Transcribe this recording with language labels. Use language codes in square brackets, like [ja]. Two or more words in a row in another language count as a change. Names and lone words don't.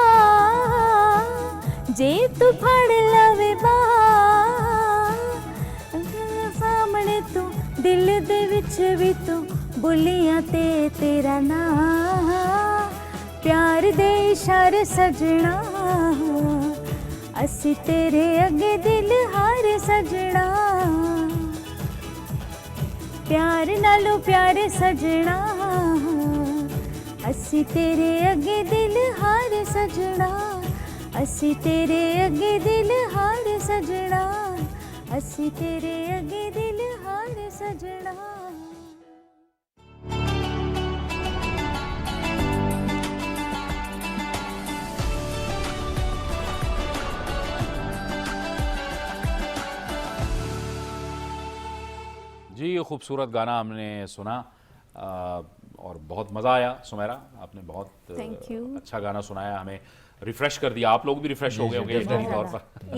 [pa] جے تو پھڑ لوے با سامنے تو دل دے وچ وی تو بولیاں تے تیرا نام پیار دے اشارے سجنا اسی تیرے اگے دل ہار سجنا پیار نالو پیارے سجنا اسی تیرے اگے دل ہار سجنا اسی تیرے اگے دل ہار سجنا اسی تیرے اگے دل ہار سجنا [ur] جی یہ خوبصورت گانا ہم نے سنا اور بہت مزہ آیا سمیرا، آپ نے بہت اچھا گانا سنایا، ہمیں ریفریش کر دیا، آپ لوگ بھی ریفریش ہو گئے ہوں گے یقینی طور پر۔